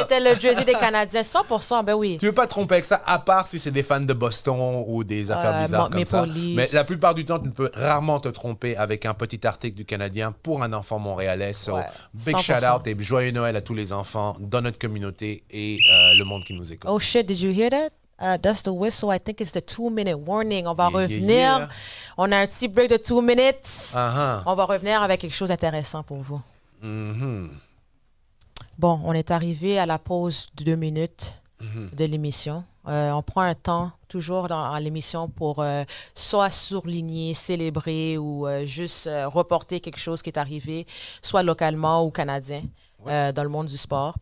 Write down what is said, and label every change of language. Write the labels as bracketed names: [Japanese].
[French] C'était le jersey des Canadiens, 100%, ben oui. Tu veux pas te tromper avec ça, à part si c'est des fans de Boston ou des affaires bizarres comme ça. Mais la plupart du temps, tu peux rarement te tromper avec un petit article du Canadien pour un enfant montréalais. So, [English] big shout out [French] et joyeux Noël à tous les enfants dans notre communauté et le monde qui nous écoute. [English] Oh shit, did you hear that? That's the whistle. I think it's the 2-minute warning. [French] On va revenir. [English] Yeah. [French] On a un petit break de 2 minutes. On va revenir avec quelque chose d'intéressant pour vous. Bon, on est arrivé à la pause de 2 minutes de l'émission. On prend un temps, toujours dans l'émission, pour soit surligner, célébrer ou juste reporter quelque chose qui est arrivé, soit localement ou canadien, dans le monde du sport.